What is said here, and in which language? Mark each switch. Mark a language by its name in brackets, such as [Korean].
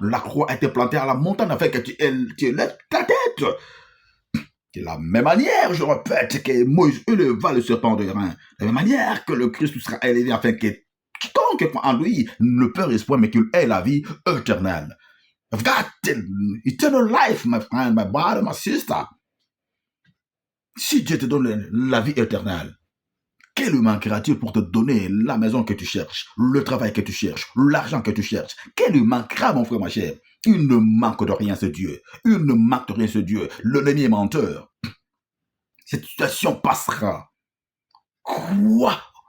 [French] La croix a été plantée à la montagne afin que tu élèves ta tête. De la même manière, je répète, que Moïse éleva le serpent de rein, de la même manière que le Christ sera élevé afin que quiconque croit en lui ne périsse point, mais qu'il ait la vie éternelle. [English] I've got eternal life, my friend, my brother, my sister. [French] Si Dieu te donne la vie éternelle, quel lui manquera-t-il pour te donner la maison que tu cherches, le travail que tu cherches, l'argent que tu cherches? Quel lui manquera, mon frère, ma chère? Il ne manque de rien, ce Dieu. Il ne manque de rien, ce Dieu. L'ennemi est menteur. Cette situation passera. Quoi?